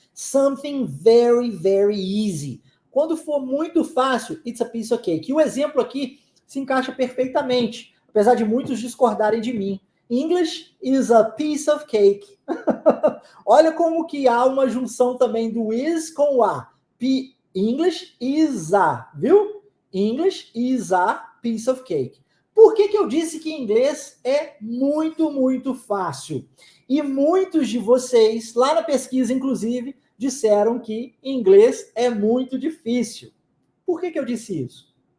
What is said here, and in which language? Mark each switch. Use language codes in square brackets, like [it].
[en] Something very, very easy. [pt] Quando for muito fácil, [en] it's a piece of cake. [pt] E o exemplo aqui se encaixa perfeitamente, apesar de muitos discordarem de mim. [en] English is a piece of cake. [pt] Olha como que há uma junção também do is com o a. [en] English is a, viu? English is a piece of cake. [pt] Por que eu disse que inglês é muito, muito fácil? E muitos de vocês, lá na pesquisa, inclusive, disseram que inglês é muito difícil. Por que eu disse isso?